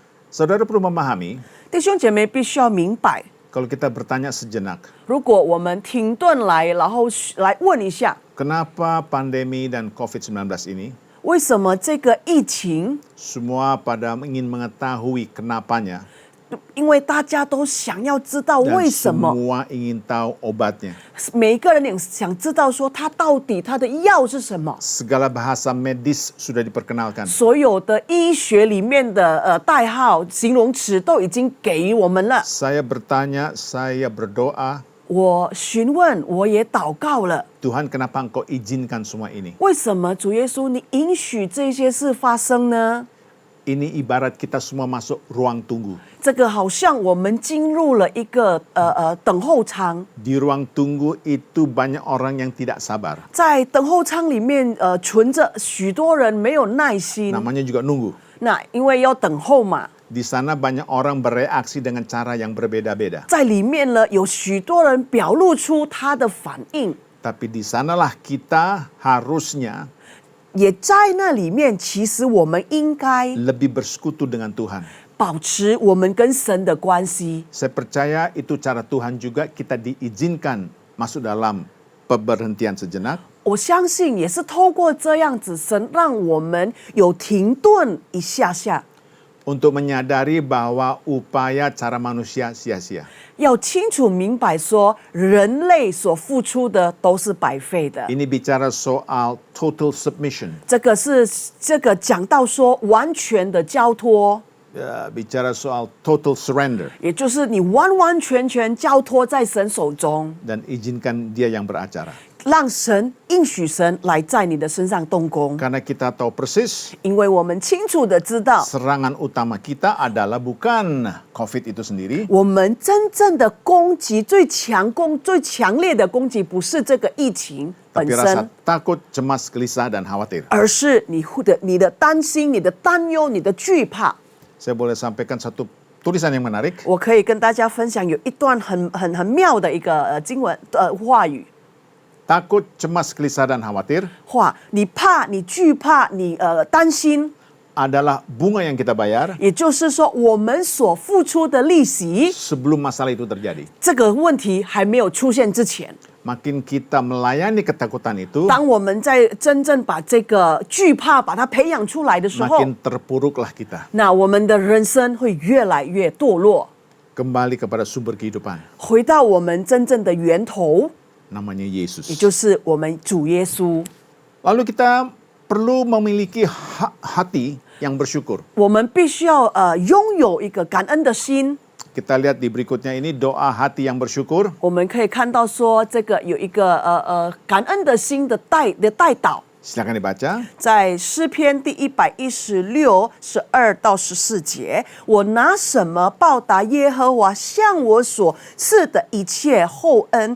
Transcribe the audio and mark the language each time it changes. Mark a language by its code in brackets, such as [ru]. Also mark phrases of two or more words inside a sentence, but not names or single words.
[id] Saudara perlu memahami, [zh] 弟兄姐妹必须要明白， [id] kalau kita bertanya sejenak, [zh] 如果我们停顿来，然后来问一下， [id] kenapa pandemi dan COVID-19 ini [zh] 为什么这个疫情？ [id] semua pada ingin mengetahui kenapanya [zh] 因为大家都想要知道 [id] dan [zh] 为什么， [id] semua ingin tahu obatnya. [zh] 每一个人也想知道说他到底他的药是什么。 [id] Segala bahasa medis sudah diperkenalkan. [zh] 所有的医学里面的代号、形容词都已经给予我们了。 [id] Saya bertanya, saya berdoa, [zh] 我询问，我也祷告了， [id] Tuhan kenapa engkau izinkan semua ini? [zh] 为什么主耶稣你允许这些事发生呢？ [id] Ini ibarat kita semua masuk ruang tunggu. [zh] 这个好像我们进入了一个等候舱， [id] Di ruang tunggu itu banyak orang yang tidak sabar. [zh] 在等候舱里面存着许多人没有耐心。 [id] Namanya juga nunggu. [zh] 那因为要等候嘛， [id] Di sana banyak orang bereaksi dengan cara yang berbeda-beda. [zh] 在里面呢有许多人表露出他的反应， [id] Tapi di sanalah kita harusnya [zh] 也在那里面，其实我们应该 [id] lebih bersekutu dengan Tuhan. [zh] 保持我们跟神的关系。 [id] Saya percaya itu cara Tuhan juga kita diizinkan masuk dalam pemberhentian sejenak. [zh] 我相信也是透过这样子，神让我们有停顿一下下， [id] Untuk menyadari bahwa upaya cara manusia sia-sia. [zh] 要清楚明白说，人类所付出的都是白费的。 [id] Ini bicara soal [en] total submission. [zh] 这个讲到说完全的交托， [id] Bicara soal [en] total surrender. [zh] 也就是你完完全全交托在神手中， [id] Dan izinkan dia yang beracara. [zh] 让神应许神来在你的身上动工。 [id] Karena kita tahu persis [zh] 因为我们清楚的知道， [id] serangan utama kita adalah bukan COVID itu sendiri, [zh] 我们真正的攻击最强烈的攻击不是这个疫情本 [id] tapi rasa [zh] 身， [id] takut, cemas, gelisah, dan khawatir. [zh] 而是你的担心、你的担忧、你的惧怕。 [id] Saya boleh sampaikan satu tulisan yang menarik. [zh] 我可以跟大家分享有一段很妙的一个经文话语 [id] Takut, cemas, gelisah, dan khawatir [zh] 话，你怕、你惧怕、你担心， [id] adalah bunga yang kita bayar [zh] 也就是说，我们所付出的利息， [id] sebelum masalah itu terjadi. [zh] 这个问题还没有出现之前， [id] Makin kita melayani ketakutan itu, [zh] 当我们在真正把这个惧怕把它培养出来的时候， [id] makin terpuruklah kita. [zh] 那我们的人生会越来越堕落， [id] Kembali kepada sumber kehidupan, [zh] 回到我们真正的源头， [id] namanya [zh] 也 [id] Yesus. [zh] 就是我们主耶稣。 [id] Lalu kita perlu memiliki hati yang bersyukur. [zh] 我们必须要拥有一个感恩的心。 [id] Kita lihat di berikutnya ini doa hati yang bersyukur. [zh] 我们可以看到说，这个有一个感恩的心的代祷， [id] Silakan dibaca. [zh] 在诗篇第116:12-14节，我拿什么报答耶和华向我所赐的一切厚恩？